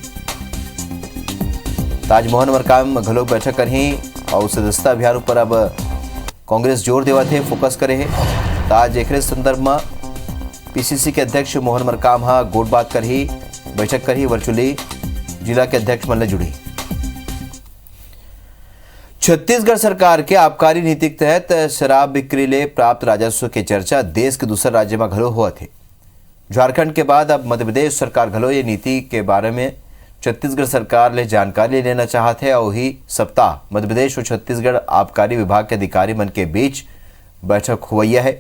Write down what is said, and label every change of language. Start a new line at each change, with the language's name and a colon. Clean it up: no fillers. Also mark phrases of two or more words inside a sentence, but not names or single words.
Chhattisgarhi: आज मोहन मरकाम घलोक बैठक करही और सदस्यता अभियान पर अब कांग्रेस जोर देवा थे, फोकस करे है। तो आज एक संदर्भ में पीसीसी के अध्यक्ष मोहन मरकाम हाँ गोट बात करही, बैठक करही, वर्चुअली जिला के अध्यक्ष मन ले जुड़ी। छत्तीसगढ़ सरकार के आबकारी नीति के तहत शराब बिक्री ले प्राप्त राजस्व के चर्चा देश के दूसरे राज्य में घलो हुआ थे। झारखंड के बाद अब मध्य प्रदेश सरकार घलो ये नीति के बारे में छत्तीसगढ़ सरकार ले जानकारी लेना चाहते हैं। और ही सप्ताह मध्य प्रदेश और छत्तीसगढ़ आबकारी विभाग के अधिकारी मन के बीच बैठक हुई है।